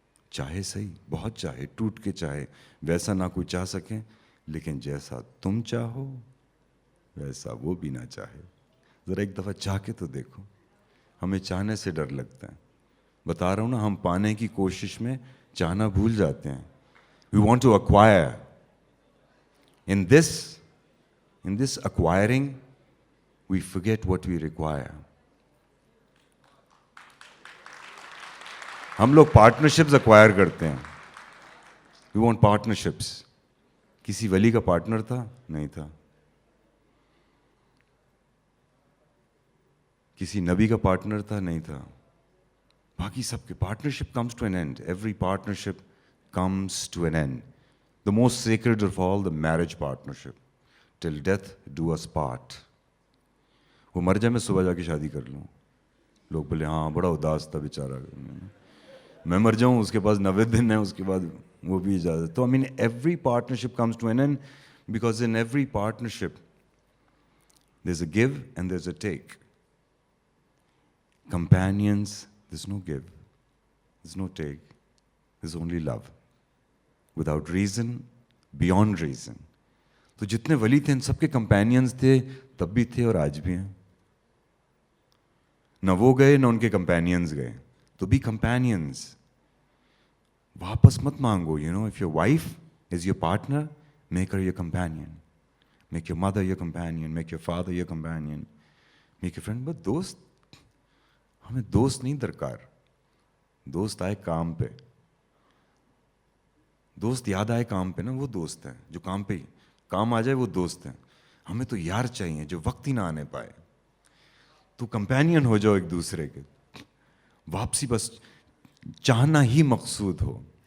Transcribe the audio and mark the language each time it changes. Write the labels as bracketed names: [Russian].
[Urdu] چاہے صحیح، بہت چاہے، ٹوٹ کے چاہے، ویسا نہ کوئی چاہ سکے. لیکن جیسا تم چاہو ویسا وہ بھی نہ چاہے. ذرا ایک دفعہ چاہ کے تو دیکھو. ہمیں چاہنے سے ڈر لگتا ہے. بتا رہا ہوں نا، ہم پانے کی کوشش میں چاہنا بھول جاتے ہیں. [English] We want to acquire. In this acquiring, we forget what we require. [Urdu] ہم لوگ پارٹنرشپس ایکوائر کرتے ہیں. [English] We want partnerships. [Urdu] کسی ولی کا پارٹنر تھا؟ نہیں تھا. کسی نبی کا پارٹنر تھا؟ نہیں تھا. باقی سب کے [English] Partnership comes to an end. Every partnership comes to an end. The most sacred of all the marriage partnership. Till death do us part. [Urdu] وہ مر جائے میں صبح جا کے شادی کر لوں. لوگ بولے ہاں بڑا اداس تھا بیچارہ. میں مر جاؤں، اس کے پاس 90 دن ہے، اس کے بعد وہ بھی اجازت. [English] تو every partnership comes to an end because in every partnership there is a give and there is a take. Companions, there's no give, there's no take, there's only love. Without reason, beyond reason. [Urdu] تو جتنے ولی تھے ان سب کے companions تھے، تب بھی تھے اور آج بھی ہیں. نہ وہ گئے نہ ان کے کمپینینز گئے. تو [English] Be companions. [Urdu] واپس مت مانگو. [English] if your wife is your partner, make her your companion. Make your mother your companion, make your father your companion, make your friend. [Urdu] But دوست، ہمیں دوست نہیں درکار. دوست آئے کام پہ، دوست یاد آئے کام پہ نا، وہ دوست ہیں. جو کام پہ کام آ جائے وہ دوست ہیں. ہمیں تو یار چاہیے جو وقت ہی نہ آنے پائے. تو کمپینین ہو جاؤ ایک دوسرے کے. واپسی بس چاہنا ہی مقصود ہو.